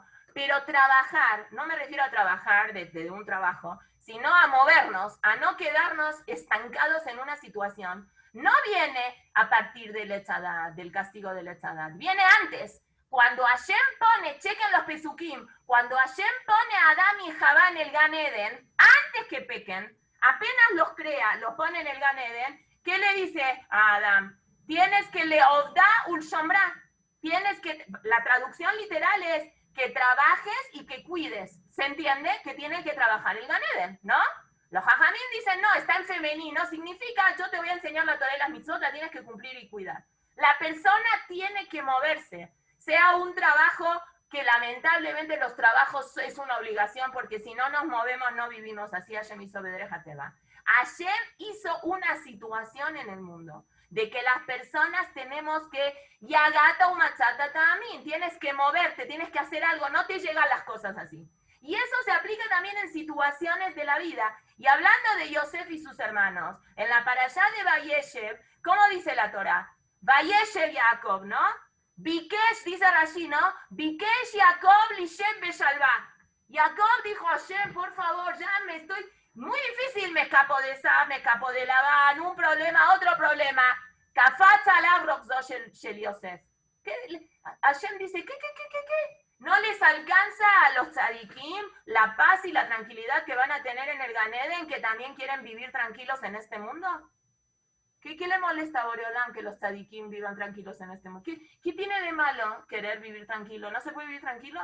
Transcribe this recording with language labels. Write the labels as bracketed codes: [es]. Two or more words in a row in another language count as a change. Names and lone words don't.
[es] Pero trabajar, no me refiero a trabajar desde un trabajo, sino a movernos, a no quedarnos estancados en una situación, no viene a partir del castigo del Etzadat, viene antes. Cuando Hashem pone, chequen los Pesukim, cuando Hashem pone a Adán y Javá en el Gan Eden, antes que pequen, apenas los crea, los pone en el Gan Eden, ¿qué le dice a Adán? Tienes que [he] leodá ul shomra, [es] la traducción literal es que trabajes y que cuides. ¿Se entiende? Que tiene que trabajar el Gan Eden, ¿no? Los Jajamim dicen, no, está en femenino, significa yo te voy a enseñar la Torah y las mitzvot, la tienes que cumplir y cuidar. La persona tiene que moverse, sea un trabajo que lamentablemente los trabajos es una obligación, porque si no nos movemos no vivimos. Así Hashem hizo [he] Bedreja Teva. [es] Hashem hizo una situación en el mundo de que las personas tenemos que, [he] yagata umachata tamín, [es] tienes que moverte, tienes que hacer algo, no te llegan las cosas así. Y eso se aplica también en situaciones de la vida. Y hablando de Yosef y sus hermanos, en la parashá de Vayeshev, ¿cómo dice la Torá? Vayeshev Jacob, ¿no? Bikesh, dice Rashi, ¿no? [he] Bikesh Jacob lishem beshalva. [es] Jacob dijo a Hashem, por favor, ya muy difícil, me escapo de esa, me escapo de Labán, un problema, otro problema. [he] Kafat alav roxo shel Yosef. [es] Hashem dice, ¿qué? ¿No les alcanza a los tzadikim la paz y la tranquilidad que van a tener en el Gan Eden, que también quieren vivir tranquilos en este mundo? ¿Qué le molesta a Boreolam que los tzadikim vivan tranquilos en este mundo? ¿Qué tiene de malo querer vivir tranquilo? ¿No se puede vivir tranquilo?